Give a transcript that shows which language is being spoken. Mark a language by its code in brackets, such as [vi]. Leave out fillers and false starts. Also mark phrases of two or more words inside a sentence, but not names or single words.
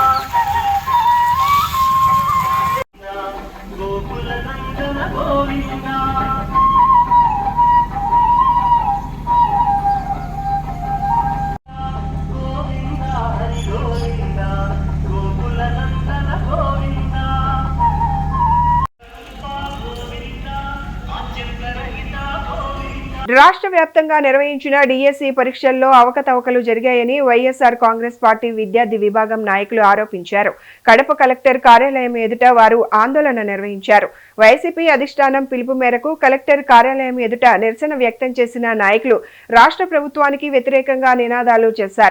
[sa] गोकुलनंदन गोविंद गोविंद हरि गोविंद गोकुलनंदन गोविंद गोविंद आचर्यरहित गोविंद [te] రాష్ట్ర వ్యాప్తంగా నిర్వహించిన డిఎస్సి పరీక్షల్లో అవకతవకలు జరిగాయని వైఎస్ఆర్ కాంగ్రెస్ పార్టీ విద్యార్థి విభాగం నాయకులు ఆరోపించారు. కడప కలెక్టర్ కార్యాలయం ఎదుట వారు ఆందోళన నిర్వహించారు. వైసీపీ అధిష్టానం పిలుపు మేరకు కలెక్టర్ కార్యాలయం ఎదుట నిరసన వ్యక్తం చేసిన నాయకులు రాష్ట్ర ప్రభుత్వానికి వ్యతిరేకంగా నినాదాలు చేశారు.